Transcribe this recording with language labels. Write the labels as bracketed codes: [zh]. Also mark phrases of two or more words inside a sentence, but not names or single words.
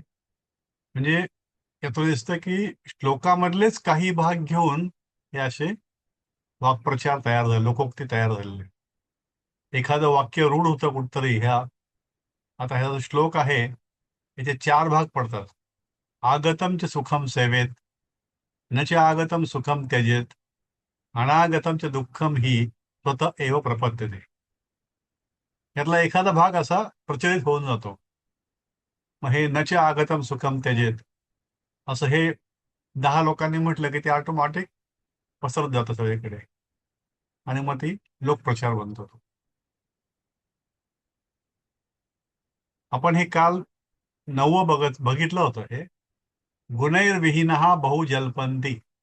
[mr] म्हणजे यातून दिसतं की श्लोकामधलेच काही भाग घेऊन हे असे वाक्प्रचार तयार झाले, लोकोक्ती तयार झालेले. एखादं वाक्य रूढ होतं कुठतरी आता ह्या जो श्लोक आहे याचे चार भाग पडतात. [sa] आगतम च सुखम सेवेत, न च आगतम सुखम त्यजेत, अनागतम च दुःखम ही स्वतः एव प्रपद्यते. [mr] यातला एखादा भाग असा प्रचलित होऊन जातो. मग हे [sa] न च आगतम सुखम त्यजेत [mr] असं हे 10 लोकांनी म्हटलं की ते ऑटोमॅटिक पसरत जातं सगळीकडे आणि मग ती लोकप्रचार बनतो. आपण हे काल 9वं बघितलं होतं. [sa] हे गुणैर्विहीन बहु जल्पंती.